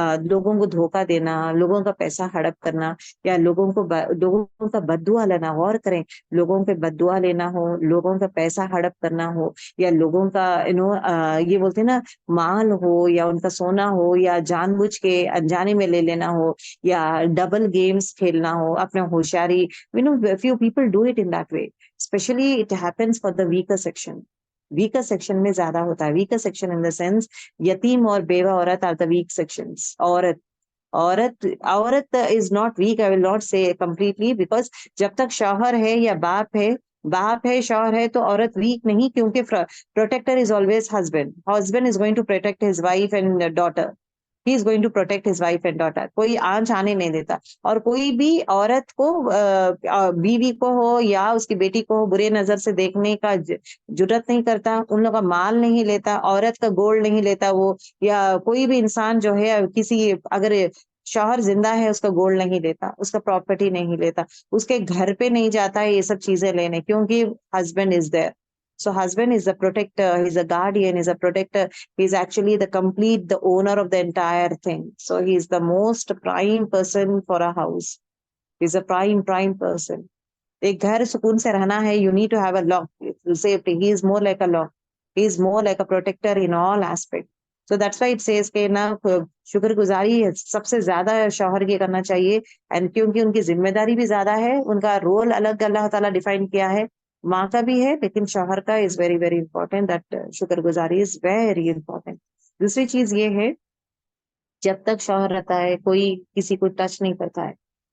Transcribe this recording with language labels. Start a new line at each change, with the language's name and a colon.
Urdu: لوگوں کو دھوکہ دینا، لوگوں کا پیسہ ہڑپ کرنا، یا لوگوں کا بد دعا لینا. غور کریں، لوگوں کے بد دعا لینا ہو، لوگوں کا پیسہ ہڑپ کرنا ہو، یا لوگوں کا یہ بولتے ہیں نا مال ہو، یا ان کا سونا ہو، یا جان بوجھ کے انجانے میں لے لینا ہو، یا ڈبل گیمز کھیلنا ہو اپنے ہوشیاری.
English: few people do it in that way. Especially it happens for the weaker section. Weaker section
Urdu: میں زیادہ ہوتا ہے.
English: weaker section in the sense
Urdu: یتیم اور بیوہ عورت
English: Are the weak sections.
Urdu: عورت
English: Is not weak. I will not say completely, because
Urdu: جب تک شوہر ہے یا باپ ہے شوہر ہے تو عورت ویک نہیں، کیونکہ
English: Protector is always husband. Husband is going to protect his wife and daughter. He is going to protect his wife and daughter.
Urdu: کوئی آنچ آنے نہیں دیتا. اور کوئی بھی عورت کو بیوی کو ہو یا اس کی بیٹی کو برے نظر سے دیکھنے کا جرت نہیں کرتا. ان لوگوں کا مال نہیں لیتا، عورت کا گولڈ نہیں لیتا وہ، یا کوئی بھی انسان جو ہے کسی، اگر شوہر زندہ ہے اس کا گولڈ نہیں لیتا، اس کا پراپرٹی نہیں لیتا، اس کے گھر پہ نہیں جاتا ہے یہ سب چیزیں لینے، کیونکہ
English: Husband is there. So husband is a protector, he's a guardian, he's a protector, he's actually the owner of the entire thing. So he's the most prime person for a house. He's a prime person.
Urdu: ایک گھر سکون سے رہنا ہے،
English: you need to have a lock, safety. He is more like a lock. He is more like a protector in all aspects. So that's why it says
Urdu: کہ نا شکر گزاری سب سے زیادہ شوہر کی کرنا چاہیے. اینڈ کیونکہ ان کی ذمہ داری بھی زیادہ ہے، ان کا رول الگ اللہ تعالیٰ ڈیفائن کیا ہے. ماں کا بھی ہے لیکن شوہر کا
English: Is very very important. That شکر گزاری is very important.
Urdu: دوسری چیز یہ ہے، جب تک شوہر رہتا ہے کوئی کسی کو ٹچ نہیں کرتا ہے.